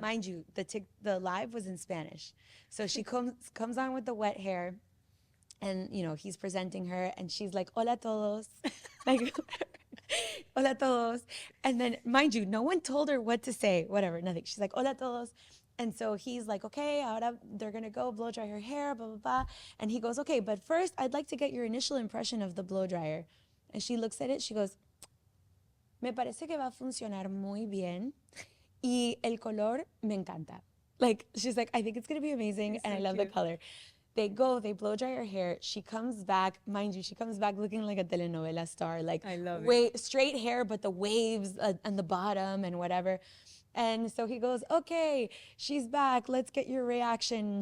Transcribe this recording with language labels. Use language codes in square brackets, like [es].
[en] Mind you, the live was in Spanish. So she comes on with the wet hair, and he's presenting her, and she's like, "Hola todos." Like, "Hola todos." And then mind you, no one told her what to say, whatever, nothing. She's like, "Hola todos." And so he's like, "Okay, ahora they're gonna go blow dry her hair, blah blah blah." And he goes, "Okay, but first I'd like to get your initial impression of the blow dryer." [es] And she looks at it, she goes, "Me parece que va a funcionar muy bien y el color me encanta." [en] Like, she's like, "I think it's going to be amazing, and I love the color." They blow dry her hair. She comes back, mind you, she comes back looking like a telenovela star. Like, I love straight hair, but the waves on the bottom and whatever. And so he goes, "Okay, she's back. Let's get your reaction."